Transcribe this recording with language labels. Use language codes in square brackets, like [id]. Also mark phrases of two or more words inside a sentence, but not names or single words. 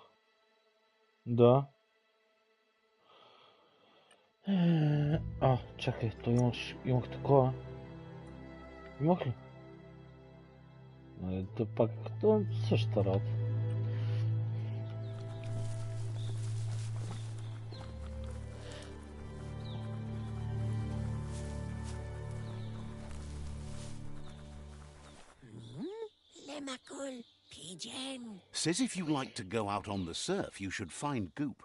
[bg] Да. Чакай, то имах такова. Имах ли? Да пак като същата работа. [en] Lemakul, pigeon. Says if you like to go out on the surf, you should find Goop.